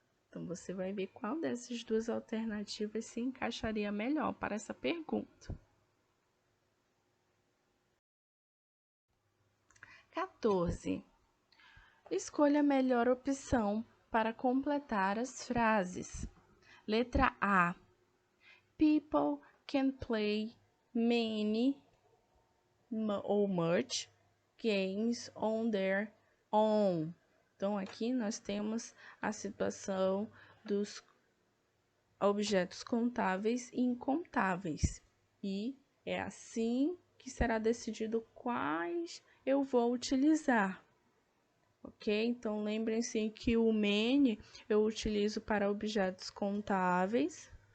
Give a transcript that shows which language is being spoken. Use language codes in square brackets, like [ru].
[pt] Então, você vai ver qual dessas duas alternativas se encaixaria melhor para essa pergunta. 14. Escolha a melhor opção para completar as frases. Letra A. [en] People can play many or much games on their own. [pt] Então, aqui nós temos a situação dos objetos contáveis e incontáveis. E é assim que será decidido quais eu vou utilizar. Ok? Então, lembrem-se que o many eu utilizo para objetos contáveis.